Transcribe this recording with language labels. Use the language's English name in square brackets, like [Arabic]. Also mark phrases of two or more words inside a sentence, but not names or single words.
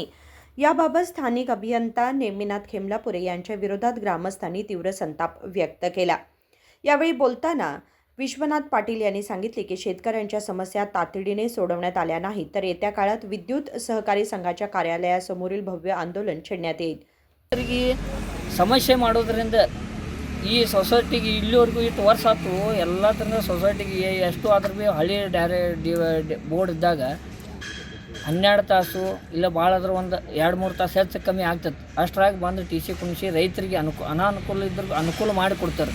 [Marathi] याबाबत स्थानिक अभियंता नेमिनाथ खेमलापुरे यांच्या विरोधात ग्रामस्थांनी तीव्र संताप व्यक्त केला। यावेळी बोलताना विश्वनाथ पाटील यांनी सांगितले की शेतकऱ्यांच्या समस्या तातडीने सोडवण्यात आल्या नाही तर येत्या काळात विद्युत सहकारी संघाच्या कार्यालयासमोरील भव्य आंदोलन छेडण्यात येईल। [Kannada] ಸಮಸ್ಯೆ ಮಾಡೋದ್ರಿಂದ ಈ ಸೊಸೈಟಿಗೆ ಇಲ್ಲಿವರೆಗೂ ಇಷ್ಟು ವರ್ಷ ಆಯ್ತು ಎಲ್ಲ ಥರದ ಸೊಸೈಟಿಗೆ ಎಷ್ಟು ಆದ್ರೂ ಭೀ ಹಳ್ಳಿ ಬೋರ್ಡ್ ಇದ್ದಾಗ 12 ತಾಸು ಇಲ್ಲ ಭಾಳ ಆದ್ರೆ ಒಂದು 2-3 ತಾಸು ಹೆಚ್ಚು ಕಮ್ಮಿ ಆಗ್ತದೆ। ಅಷ್ಟರಾಗಿ ಬಂದು ಟಿ ಸಿ ಕುಣಿಸಿ ರೈತರಿಗೆ ಅನಾನುಕೂಲ ಇದ್ರೂ ಅನುಕೂಲ ಮಾಡಿಕೊಡ್ತಾರೆ।